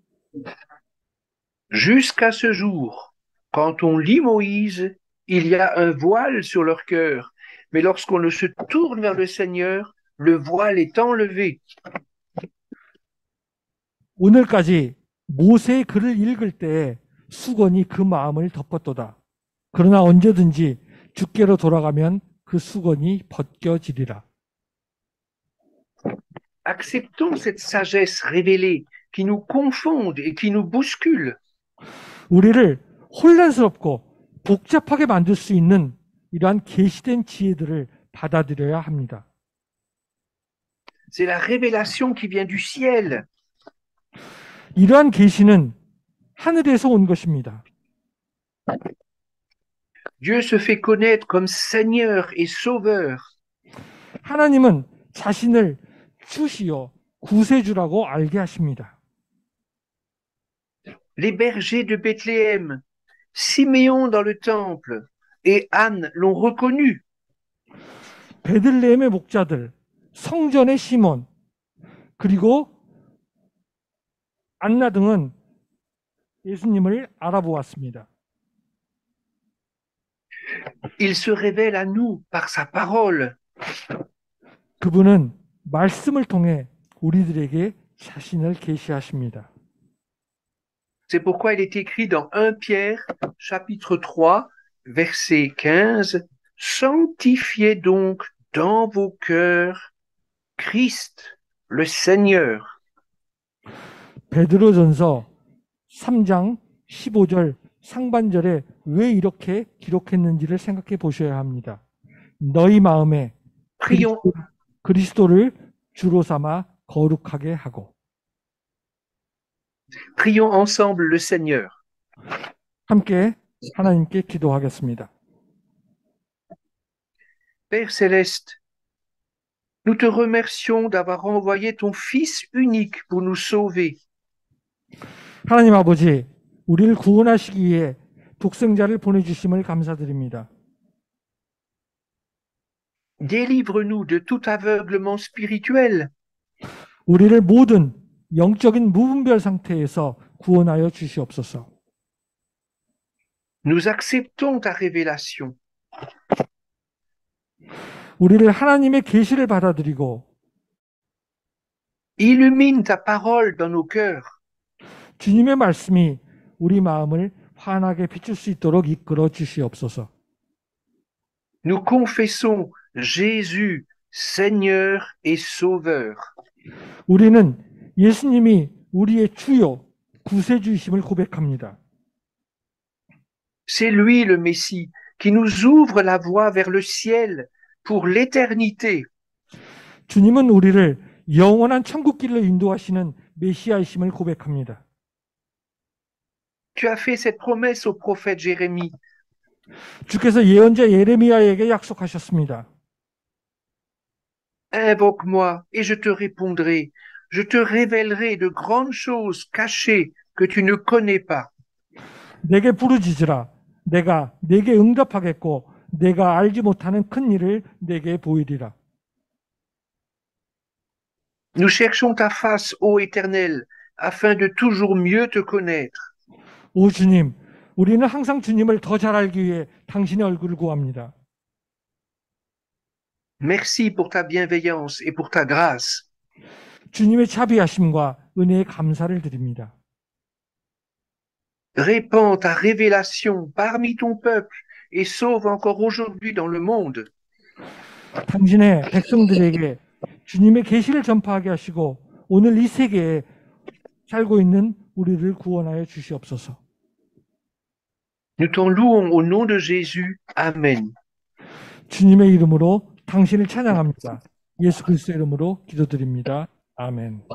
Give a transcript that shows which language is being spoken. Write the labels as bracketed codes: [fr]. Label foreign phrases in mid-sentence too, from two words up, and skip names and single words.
[fr] jusqu'à ce jour, quand on lit Moïse, il y a un voile sur leur cœur, mais lorsqu'on se tourne vers le Seigneur, le voile est enlevé. [ko] 오늘까지 모세의 글을 읽을 때에 수건이 그 마음을 덮었도다. 그러나 언제든지 주께로 돌아가면 그 수건이 벗겨지리라. [fr] Acceptons cette sagesse révélée qui nous confonde et qui nous bouscule. [ko] 우리를 혼란스럽고 복잡하게 만들 수 있는 이러한 계시된 지혜들을 받아들여야 합니다. [fr] C'est la révélation qui vient du ciel. [ko] 이러한 계시는 하늘에서 온 것입니다. [fr] Dieu se fait connaître comme Seigneur et Sauveur. [ko] 하나님은 자신을 주시어 구세주라고 알게 하십니다. [fr] Les bergers de Bethléem, Siméon dans le temple et Anne l'ont reconnu. [ko] 베들레헴의 목자들, 성전의 시몬, 그리고 안나 등은 예수님을 알아보았습니다. [fr] Il se révèle à nous par sa parole. [ko] 그분은 말씀을 통해 우리들에게 자신을 계시하십니다. [fr] C'est pourquoi il est écrit dans 1 Pierre, chapitre 3, verset 15, Sanctifiez donc dans vos cœurs Christ, le Seigneur. [ko] 베드로전서 3장 15절 상반절에 왜 이렇게 기록했는지를 생각해 보셔야 합니다. 너희 마음에 [fr] Prions, [ko] 그리스도를 주로 삼아 거룩하게 하고. [fr] prions ensemble le Seigneur. [ko] 함께 하나님께 기도하겠습니다. [fr] Père céleste, nous te remercions d'avoir envoyé ton Fils unique pour nous sauver. [ko] 하나님 아버지, 우리를 구원하시기 위해 독생자를 보내주심을 감사드립니다. [fr] Délivre-nous de tout aveuglement spirituel. [ko] 우리를 모든 영적인 무분별 상태에서 구원하여 주시옵소서. [fr] Nous acceptons ta révélation. [ko] 우리를 하나님의 계시를 받아들이고 [fr] Illumine ta parole dans nos cœurs. [ko] 주님의 말씀이 우리 마음을 환하게 비출 수 있도록 이끌어 주시옵소서. [fr] Nous confessons Jésus, Seigneur et Sauveur. [ko] 우리는 예수님이 우리의 주요 구세주이심을 고백합니다. [fr] C'est lui le Messie qui nous ouvre la voie vers le ciel pour l'éternité. [ko] 주님은 우리를 영원한 천국길로 인도하시는 메시아이심을 고백합니다. [fr] Tu as fait cette promesse au prophète Jérémie. [ko] 주께서 예언자 예레미야에게 약속하셨습니다. [fr] Invoque-moi et je te répondrai. Je te révélerai de grandes choses cachées que tu ne connais pas. [ko] 내게 부르짖으라. 내가 내게 응답하겠고 내가 알지 못하는 큰 일을 내게 보이리라. [fr] Nous cherchons ta face, ô Éternel, afin de toujours mieux te connaître. [ko] 오 주님, 우리는 항상 주님을 더 잘 알기 위해 당신의 얼굴을 구합니다. [fr] Merci pour ta bienveillance et pour ta grâce. [ko] 주님의 자비하심과 은혜에 감사를 드립니다. [fr] Répands ta révélation parmi ton peuple et sauve encore aujourd'hui dans le monde. [ko] 당신의 백성들에게 주님의 계시를 전파하게 하시고 오늘 이 세계에 살고 있는 우리를 구원하여 주시옵소서. [fr] Nous t'en louons au nom de Jésus. Amen. [ko] 주님의 이름으로 당신을 찬양합니다. 예수 그리스도의 이름으로 기도드립니다. 아멘.